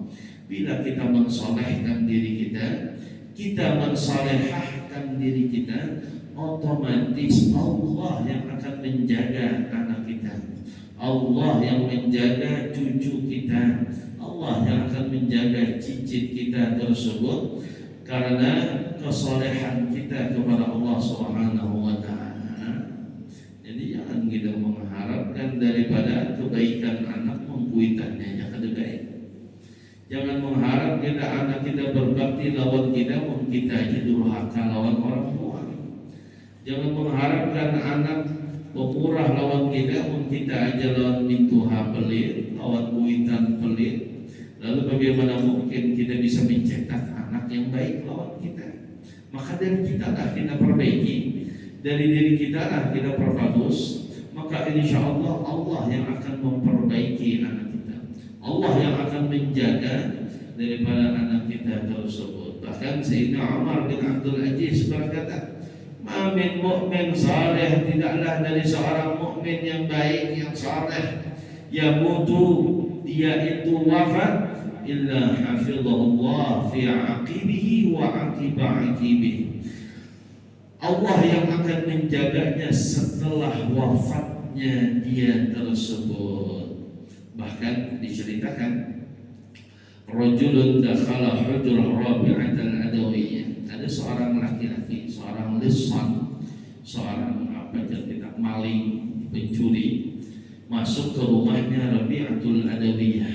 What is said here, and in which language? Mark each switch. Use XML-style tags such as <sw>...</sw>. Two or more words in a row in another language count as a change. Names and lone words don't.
<id>Bila kita mensolehkan diri kita mensolehahkan diri kita, otomatis Allah yang akan menjaga anak kita, Allah yang menjaga cucu kita, Allah yang akan menjaga cicit kita tersebut karena kesolehan kita kepada Allah</id> <ar>سبحانه وتعالى.</ar> <id>Jadi jangan kita mengharapkan daripada kebaikan anak mengkuitannya, jangan baik. Jangan mengharap kita anak kita berbakti lawan kita, kita aja durhaka lawan orang tua. Jangan mengharapkan anak pemurah lawan kita aja lawan mintuha pelit, lawan kuitan pelit. Lalu bagaimana mungkin kita bisa mencetak anak yang baik lawan kita? Maka dari kita lah kita perbaiki, dari diri kita lah kita perbagus. Maka</id> <ar>إن شاء الله</ar> <id>Allah yang akan memperbaiki anak kita, Allah yang akan menjaga daripada anak kita tersebut. Bahkan Sayyidina Umar bin Abdul Aziz berkata,</id> <ar>"أمين مؤمن صالح,</ar> <id>tidaklah dari seorang mukmin yang baik yang saleh ya mutu dia itu wafat</id> <ar>إلا حفظه الله في عقبه وعقب عقبه."</ar> <id>Allah yang akan menjaganya setelah wafatnya dia tersebut. Bahkan diceritakan</id> <ar>رجل دخل حجرة</ar> <id>Rabi'atul Adawiyah. Ada seorang laki-laki, seorang lisan, seorang maling, pencuri, masuk ke rumahnya Rabi'atul Adawiyah.</id>